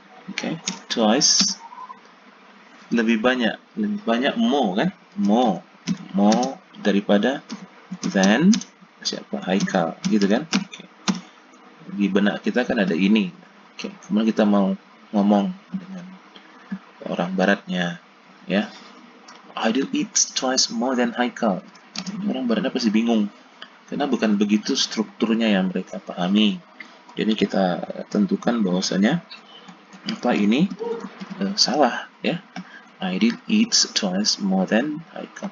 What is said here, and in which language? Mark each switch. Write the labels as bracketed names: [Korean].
[Indonesian] Oke, twice. Lebih banyak more, kan? More daripada than siapa? Haikal, gitu kan? Oke. Di benak kita kan ada ini. Oke, kemudian kita mau ngomong dengan orang baratnya, ya. [English] Ideal eats twice more than Haikal. [Indonesian] Orang baratnya pasti bingung, karena bukan begitu strukturnya yang mereka pahami. Jadi kita tentukan bahwasanya ini salah, ya. [English] Ideal eats twice more than Haikal.